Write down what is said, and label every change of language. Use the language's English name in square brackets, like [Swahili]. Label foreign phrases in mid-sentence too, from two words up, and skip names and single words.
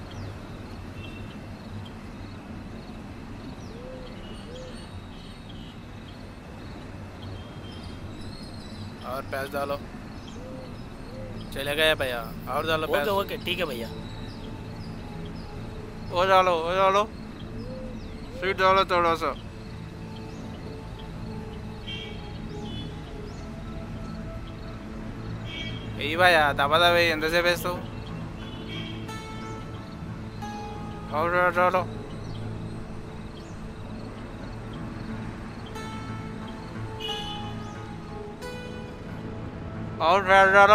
[Hindi] और पैसे डालो. चले गए भैया. और डालो ఓకే पैसे. ओके ठीक भैया. वो डालो. स्वीट डालो थोड़ा सा. [Telugu] వెయ్యి భయ్యా. తప్పదా వెయ్యి. ఎంతసేపు వేస్తావు? చాలు. చాలు.